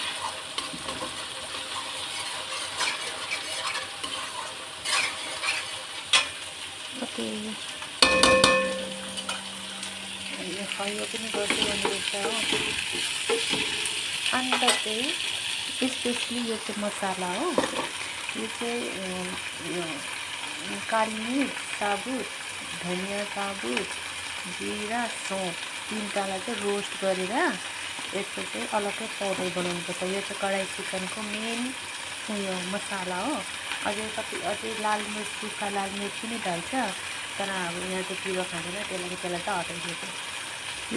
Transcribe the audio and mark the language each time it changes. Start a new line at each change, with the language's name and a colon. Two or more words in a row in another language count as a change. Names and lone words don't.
Nepali: ओके, यो पनि गर्दै गर्नुपर्छ हो। अन्त चाहिँ स्पेसली यो चाहिँ मसाला हो। यो चाहिँ
Hindi: काली मिर्च साबुत, धनिया साबुत,
Nepali: जिरा, सौंफ तीनटालाई चाहिँ रोस्ट गरेर यसको चाहिँ अलग्गै पाउडर बनाउनुपर्छ। यो चाहिँ कराई चिकनको मेन उयो मसाला हो। अझै
Hindi: लाल मिर्च,
Nepali: सुक्खा
Hindi: लाल मिर्च
Nepali: पनि डाल्छ, तर अब यहाँ चाहिँ पिरो खाँदैन, त्यही लागि त्यसलाई चाहिँ हटाइदिएको।